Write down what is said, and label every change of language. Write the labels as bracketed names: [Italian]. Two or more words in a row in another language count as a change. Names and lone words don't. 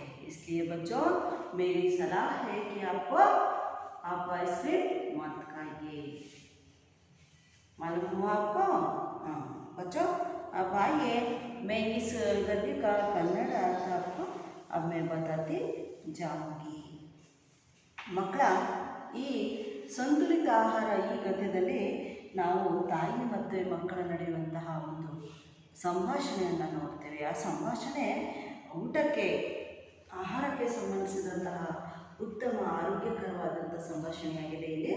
[Hindi] इसलिए बच्चों मेरी सलाह है कि आप आइसक्रीम मत खाइए। मालूम हुआ आपको? हाँ बच्चों, अब आइए मैं इस गद्य का कन्नड़ अर्थ आपको अब मैं बताती जाऊंगी। [Kannada] ಮಕ್ಕಳ ಈ ಸಂತುಲಿತ ಆಹಾರ ಈ ಗದ್ಯದಲ್ಲಿ ನಾವು ತಾಯಿ ಮತ್ತು ಮಕ್ಕಳ ನಡೆಯುವಂತಹ ಒಂದು ಸಂಭಾಷಣೆಯನ್ನು ನೋಡ್ತೇವೆ. ಆ ಸಂಭಾಷಣೆ ಊಟಕ್ಕೆ ಆಹಾರಕ್ಕೆ ಸಂಬಂಧಿಸಿದಂತಹ ಉತ್ತಮ ಆರೋಗ್ಯಕರವಾದಂಥ ಸಂಭಾಷಣೆಯಾಗಿದೆ.